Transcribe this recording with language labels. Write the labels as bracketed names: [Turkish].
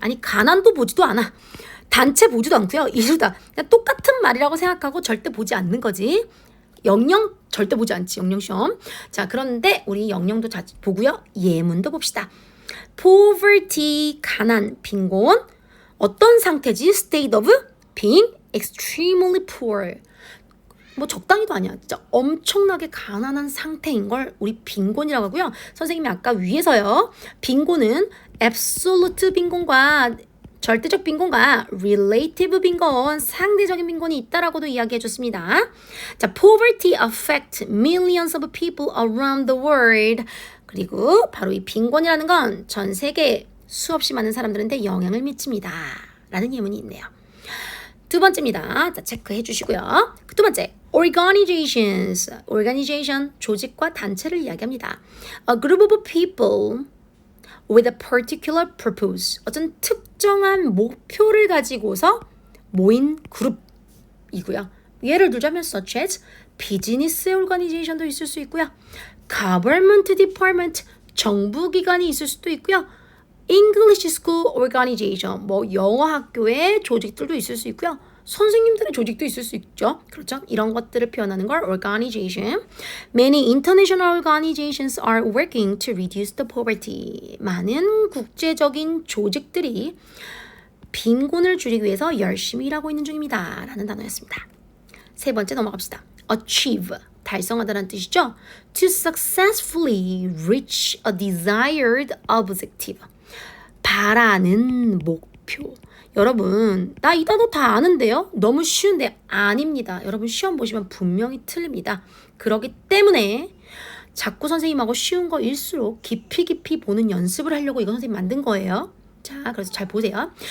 [Korean] 아니 가난도 보지도 않아. 단체 보지도 않고요. 이루다. 그냥 똑같은 말이라고 생각하고 절대 보지 않는 거지. 영영 절대 보지 않지. 영영 시험. 자, 그런데 우리 영영도 자주 보고요. 예문도 봅시다. poverty, 가난, 빈곤. 어떤 상태지? [English] state of being extremely poor. [Korean] 뭐 적당히도 아니야. 진짜 엄청나게 가난한 상태인 걸 우리 빈곤이라고 하고요. 선생님이 아까 위에서요. 빈곤은 absolute 빈곤과 절대적 빈곤과 relative 빈곤, 상대적인 빈곤이 있다라고도 이야기해 줬습니다. [English] 자, poverty affect millions of people around the world. [Korean] 그리고 바로 이 빈곤이라는 건 전 세계 수없이 많은 사람들한테 영향을 미칩니다. 라는 예문이 있네요. 두 번째입니다. 자, 체크해 주시고요. 두 번째, organizations. organization, 조직과 단체를 이야기합니다. [English] A group of people with a particular purpose. [Korean] 어떤 특정한 목표를 가지고서 모인 그룹이고요. 예를 들자면 such as 비즈니스 organization도 있을 수 있고요. government department, 정부기관이 있을 수도 있고요. [English] English school organization, [Korean] 뭐 영어 학교의 조직들도 있을 수 있고요. 선생님들의 조직도 있을 수 있죠. 그렇죠? 이런 것들을 표현하는 걸 organization. [English] Many international organizations are working to reduce the poverty. [Korean] 많은 국제적인 조직들이 빈곤을 줄이기 위해서 열심히 일하고 있는 중입니다. 라는 단어였습니다. 세 번째 넘어갑시다. achieve, 달성하다라는 뜻이죠. [English] To successfully reach a desired objective. [Korean] 바라는 목표. 여러분, 나 이 단어 다 아는데요? 너무 쉬운데 아닙니다. 여러분 시험 보시면 분명히 틀립니다. 그렇기 때문에 자꾸 선생님하고 쉬운 거일수록 깊이 보는 연습을 하려고 이거 선생님 만든 거예요. 자, 그래서 잘 보세요.